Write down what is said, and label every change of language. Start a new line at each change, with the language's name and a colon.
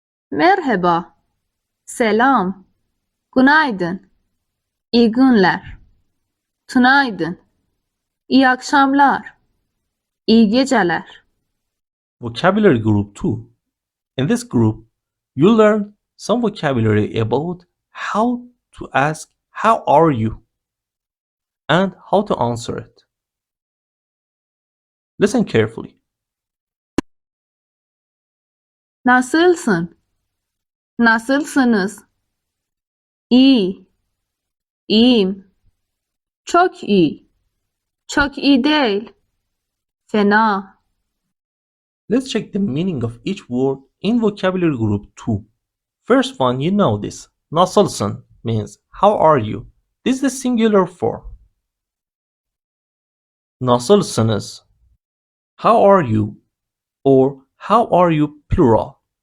Turkish: Merhaba, selam, günaydın, iyi günler, tünaydın, iyi akşamlar, iyi geceler.
English: Vocabulary group 2. In this group, you learn some vocabulary about how to ask how are you and how to answer it. Listen carefully.
Turkish: Nasılsın? Nasılsınız? İyi, iyiyim, çok iyi, çok iyi değil, fena.
English: Let's check the meaning of each word in vocabulary group 2. First one, you know this. Nasılsın means how are you. This is the singular form. Nasılsınız? How are you? Or how are you plural.